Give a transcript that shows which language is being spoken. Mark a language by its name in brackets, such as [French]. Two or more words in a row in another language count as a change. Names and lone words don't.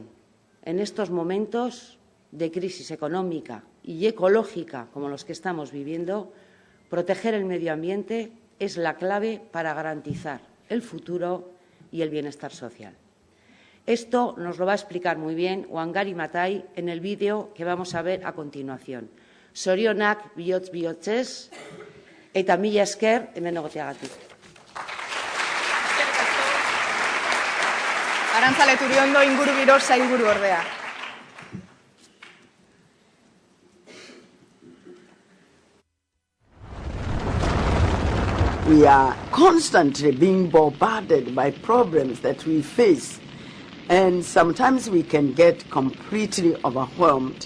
[Spanish] En estos momentos de crisis económica y ecológica como los que estamos viviendo, proteger el medio ambiente es la clave para garantizar el futuro y el bienestar social. Esto nos lo va a explicar muy bien Wangari Maathai en el vídeo que vamos a ver a continuación. [Basque] Zorionak bihotz bihotzez eta mila esker hemen egoteagatik. Arantzale Turiondo, Ingurugiro Sailburuordea. [English] We are constantly being bombarded by problems that we face, and sometimes we can get completely overwhelmed.